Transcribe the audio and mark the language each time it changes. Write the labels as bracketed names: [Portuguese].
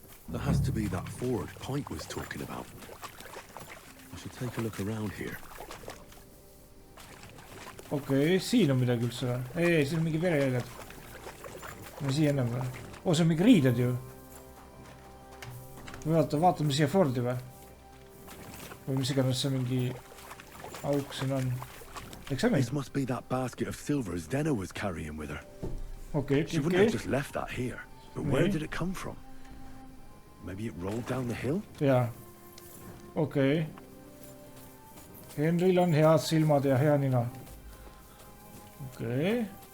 [English] That has to be that ford Pike was talking about. I should take a look around here. [Estonian] Okei, siin on midagi üldse või? Ei, siin on mingi verejäljed. Ma siia ennem või? See on mingi riided ju. Vaatame siia fordi või? Või mis iganes see mingi auk siin on. [English] This must be that basket of silver Zdena was carrying with her. Okay. She wouldn't have just left that here. But where did it come from? Maybe it rolled down the hill? [Estonian] Jaa. Okei. Henril on head silmad ja hea nina. Okei.